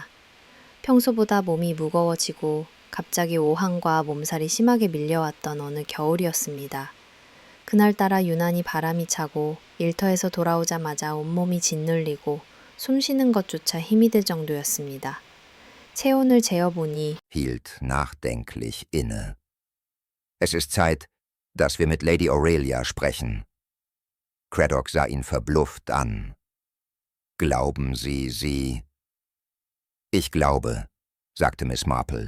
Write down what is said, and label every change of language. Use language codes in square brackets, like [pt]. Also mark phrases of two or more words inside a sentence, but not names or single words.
[ko] 평소보다 몸이 무거워지고 갑자기 오한과 몸살이 심하게 밀려왔던 어느 겨울이었습니다. 그날따라 유난히 바람이 차고 일터에서 돌아오자마자 온몸이 짓눌리고 숨쉬는 것조차 힘이 들 정도였습니다. 체온을 재어보니 [de] hielt nachdenklich inne. Es ist Zeit, dass wir mit Lady Aurelia sprechen. Craddock sah ihn verblüfft an. Glauben Sie? Ich glaube, sagte Miss Marple.